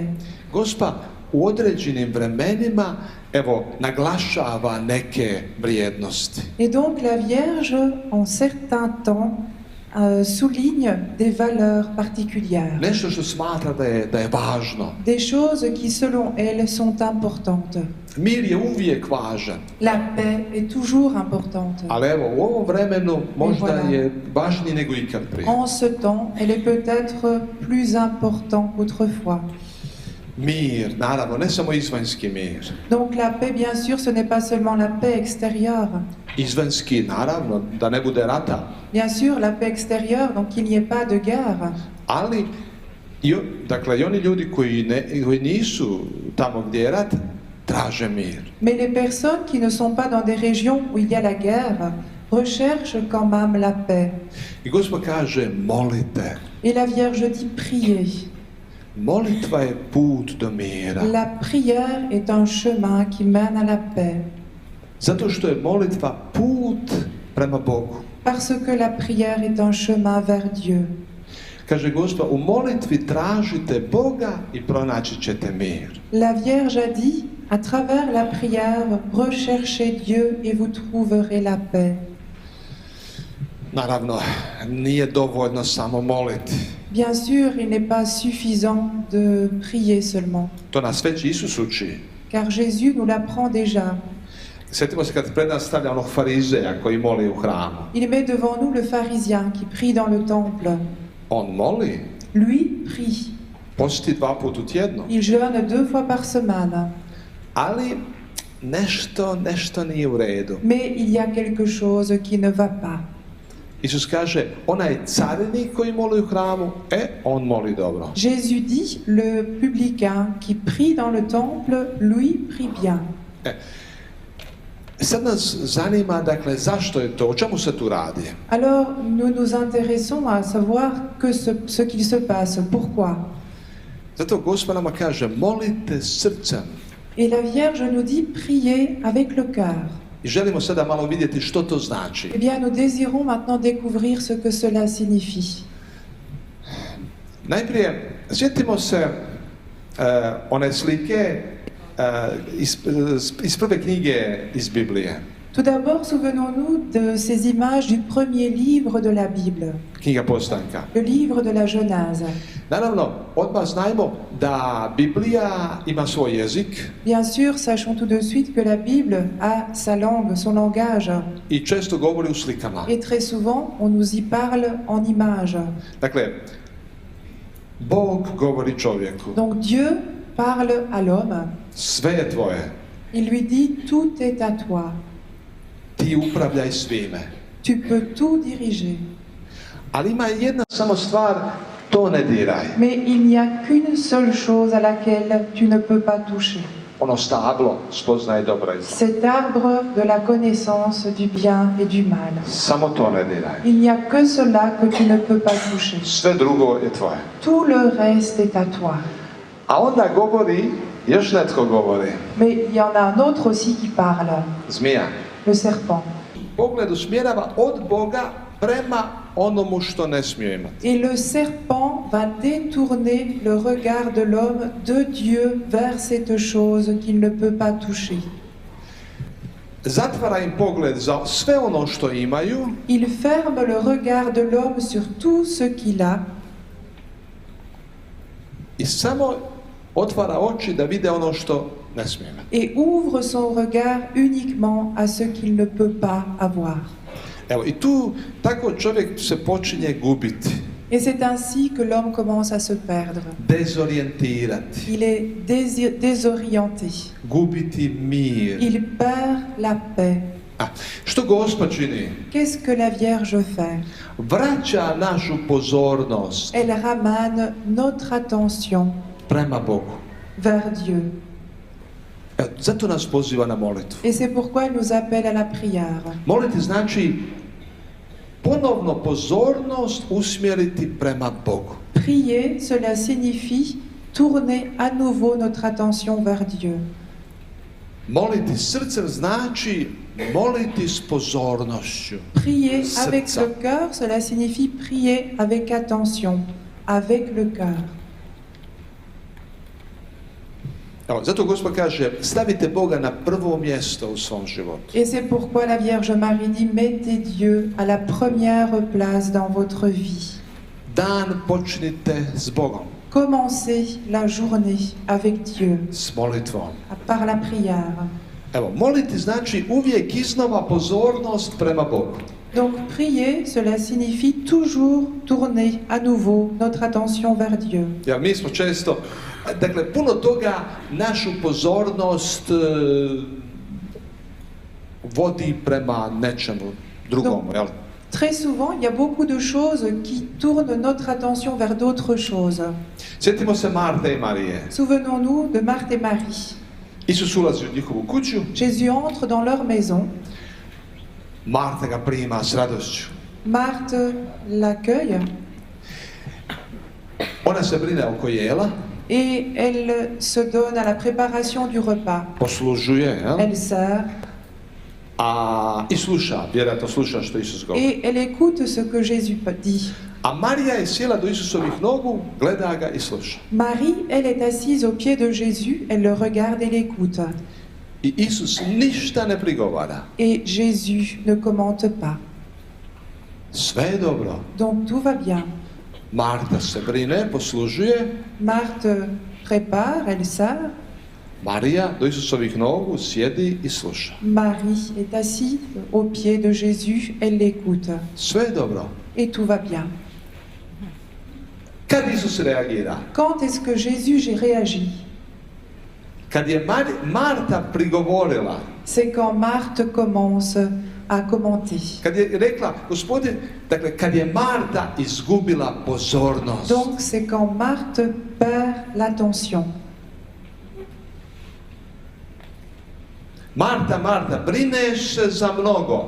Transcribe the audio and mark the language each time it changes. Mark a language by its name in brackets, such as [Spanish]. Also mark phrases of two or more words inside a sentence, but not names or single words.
[Croatian] Gospa u određenim vremenima, evo, naglašava neke vrijednosti. [French] Et donc, la Vierge, en certains temps, souligne des valeurs particulières, [Croatian] nešto što smatra da je važno. [French] des choses qui selon elle sont importantes. [Croatian] Mir je uvijek važan, [French] La paix est toujours importante. [Croatian] ali evo, u ovom vremenu možda [French] voilà. [Croatian] je važniji nego ikad prije. [French] En ce temps, elle est peut-être plus importante qu'autrefois. [Croatian] Mir, naravno, ne samo izvanjski mir. [French] Donc la paix, bien sûr, ce n'est pas seulement la paix extérieure. [Croatian] Izvanjski, naravno, da ne bude rata, [French] Bien sûr, la paix extérieure, donc qu'il n'y ait pas de guerre. [Croatian] ali dakle, i oni ljudi koji nisu tamo gdje je rat, traže mir. [French] Mais les personnes qui ne sont pas dans des régions où il y a la guerre recherchent quand même la paix. [Croatian] I Gospod kaže, molite. [French] Et la Vierge dit priez. [Croatian] Molitva je put do mira. [French] La prière est un chemin qui mène à la paix. [Croatian] Zato što je molitva put prema Bogu. [French] Parce que la prière est un chemin vers Dieu. [Croatian] Kaže Gospod, u molitvi tražite Boga i pronaći ćete mir. [French] La Vierge a dit, à travers la prière, recherchez Dieu et vous trouverez la paix. [Croatian] Naravno, nije dovoljno samo moliti. [French] Bien sûr, il n'est pas suffisant de prier seulement, [Croatian] To nas već Isus uči. [French] car Jésus nous l'apprend déjà. [Croatian] Sjetimo se kad pred nas stavlja onog farizeja koji moli u hramu. [French] Il met devant nous le pharisien qui prie dans le temple. [Croatian] On moli, [French] Lui prie. [Croatian] posti 2 puta u tjednu, [French] Il jeûne 2 fois par semaine. [Croatian] ali nešto nije u redu. [French] Mais il y a quelque chose qui ne va pas. [Croatian] Isus kaže, onaj carinik koji moli u hramu, on moli dobro. [French] Jésus dit, le publicain qui prie dans le temple, lui prie bien. [Croatian] Sad nas zanima, dakle, zašto je to, o čemu se tu radi? [French] Alors, nous nous intéressons à savoir ce qu'il se passe. Pourquoi? [Croatian] Zato Gospod nama kaže, molite srcem. [French] Et la Vierge nous dit, priez avec le cœur. [Croatian] I želimo sada malo vidjeti što to znači. [French] Eh bien, nous désirons maintenant découvrir ce que cela signifie. [Croatian] Najprije, sjetimo se one slike iz prve knjige iz Biblije. [French] Tout d'abord, souvenons-nous de ces images du premier livre de la Bible, [Croatian] Knjiga Postanka. [French] le livre de la Genèse. [Croatian] Naravno, odmah znajmo da Biblija ima svoj jezik [French] Bien sûr, sachons tout de suite que la Bible a sa langue, son langage, [Croatian] i često govori u slikama. [French] et très souvent, on nous y parle en images. [Croatian] Dakle, Bog govori čovjeku. [French] Donc Dieu parle à l'homme, [Croatian] Sve je tvoje. [French] il lui dit, tout est à toi, [Croatian] Ti upravljaj svime. [French] tu peux tout diriger. [Croatian] Ali ima jedna samo stvar, to ne diraj. [French] Mais il n'y a qu'une seule chose à laquelle tu ne peux pas toucher. [Croatian] Ono stablo spoznaje dobro i zlo. [French] Cet arbre de la connaissance du bien et du mal. [Croatian] Samo to ne diraj. [French] Il n'y a que cela que tu ne peux pas toucher. [Croatian] Sve drugo je tvoje. [French] Tout le reste est à toi. [Croatian] A onda govori, još netko govori. [French] Mais il y en a un autre aussi qui parle, [Croatian] Zmija. [French] le serpent. [Croatian] Pogled usmjerava od Boga prema onomu što ne smije imati. [French] Et le serpent va détourner le regard de l'homme de Dieu vers cette chose qu'il ne peut pas toucher. [Croatian] Zatvara im pogled za sve ono što imaju [French] Il ferme le regard de l'homme sur tout ce qu'il a [Croatian] i samo otvara oči da vide ono što ne smije imati. [French] et ouvre son regard uniquement à ce qu'il ne peut pas avoir. [Croatian] Evo, i tu tako čovjek se počinje gubiti, [French] Et c'est ainsi que l'homme commence à se perdre. [Croatian] dezorijentirati, [French] Il est désorienté. [Croatian] gubiti mir. [French] Il perd la paix. [Croatian] Što Gospod čini? [French] Qu'est-ce que la Vierge fait? [Croatian] Vraća našu pozornost [French] Elle ramène notre attention [Croatian] prema Bogu. [French] vers Dieu. [Croatian] Evo, zato nas poziva na molitvu. [French] Et c'est pourquoi elle nous appelle à la prière. [Croatian] Moliti znači ponovno pozornost usmjeriti prema Bogu. [French] Prier, cela signifie tourner à nouveau notre attention vers Dieu. [Croatian] Moliti srcem znači moliti s pozornošću. [French] Prier avec [Croatian] Srca. [French] le cœur, cela signifie prier avec attention, avec le cœur. [Croatian] Evo, zato Gospod kaže, stavite Boga na prvo mjesto u svom životu. [French] Et c'est pourquoi la Vierge Marie dit, mettez Dieu à la première place dans votre vie. [Croatian] Dan počnite s Bogom, [French] Commencez la journée avec Dieu, [Croatian] s molitvom. [French] par la prière. [Croatian] Evo, moliti znači uvijek iznova pozornost prema Bogu. [French] Donc prier, cela signifie toujours tourner à nouveau notre attention vers Dieu. [Croatian] Ja, mi smo često, dakle, puno toga našu pozornost vodi prema nečemu drugomu, jel? [French] Très souvent, il y a beaucoup de choses qui tournent notre attention vers d'autres choses. [Croatian] Sjetimo se Marte i Marije. [French] Souvenons-nous de Marthe et Marie. [Croatian] Isus ulazi u njihovu kuću, [French] Jésus entre dans leur maison. [Croatian] Marta ga prima s radošću. [French] Marthe l'accueille [Croatian] Ona se brine oko jela, [French] et elle se donne à la préparation du repas. [Croatian] poslužuje, jel? [French] Elle sert [Croatian] I sluša, vjerojatno sluša što Isus govori. [French] et elle écoute ce que Jésus dit. [Croatian] A Marija je sjela do Isusovih nogu, gleda ga i sluša. [French] Marie, elle est assise aux pieds de Jésus, elle le regarde et l'écoute. [Croatian] I Isus ništa ne prigovara. [French] Et Jésus ne commente pas. [Croatian] Sve je dobro. [French] Donc tout va bien. [Croatian] Marta se brine, poslužuje. [French] Marthe prépare, elle sert. [Croatian] Marija do Isusovih nogu sjedi i sluša. [French] Marie est assise aux pieds de Jésus, elle l'écoute. [Croatian] Sve je dobro. [French] Et tout va bien. [Croatian] Kad Isus reagira? [French] Quand est-ce que Jésus réagit? [Croatian] Kad je Marta prigovorila, [French] C'est quand Marthe commence à commenter. [Croatian] kad je rekla, Gospodin, dakle, kad je Marta izgubila pozornost. [French] Donc c'est quand Marthe perd l'attention. [Croatian] Marta, Marta, brineš se za mnogo.